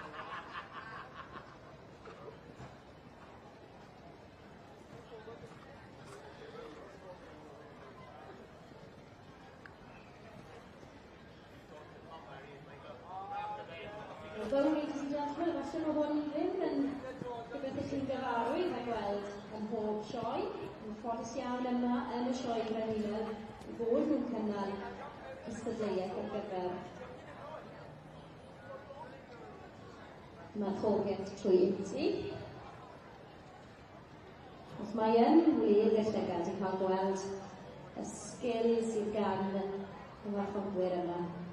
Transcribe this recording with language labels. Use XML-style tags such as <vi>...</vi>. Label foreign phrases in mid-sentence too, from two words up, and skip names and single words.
<en>Although, ladies and gentlemen,</en> <cy>allan o hwn ddim yn rhywbeth i chi'n gyfarwydd â gweld yn pob sioe, yn ffodus iawn yma yn y sioe Frenhinedd i fod nhw'n cynnal cystadleuaeth ar gyfer marchogeth trwy inti. Os mae yn wir i'r llygad i cael gweld y sgil sydd gan y marchogwyr yma.</cy>